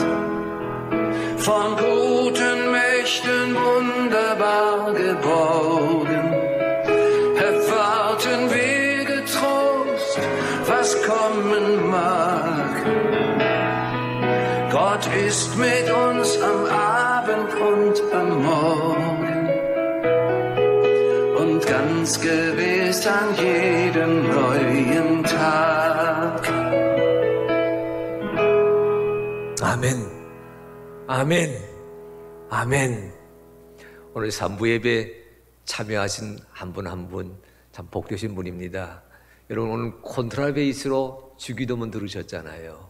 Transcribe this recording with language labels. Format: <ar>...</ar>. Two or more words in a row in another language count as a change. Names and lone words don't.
<de>Von guten Mächten wunderbar geborgen, erwarten wir getrost, was kommen mag. Gott ist mit uns am Abend und am Morgen und ganz gewiss an jedem neuen Tag.</de> <ko>아멘, 아멘, 아멘. 오늘 3부 예배 참여하신 한 분 한 분 참 복되신 분입니다. 여러분 오늘 콘트라베이스로 주기도문 들으셨잖아요.</ko>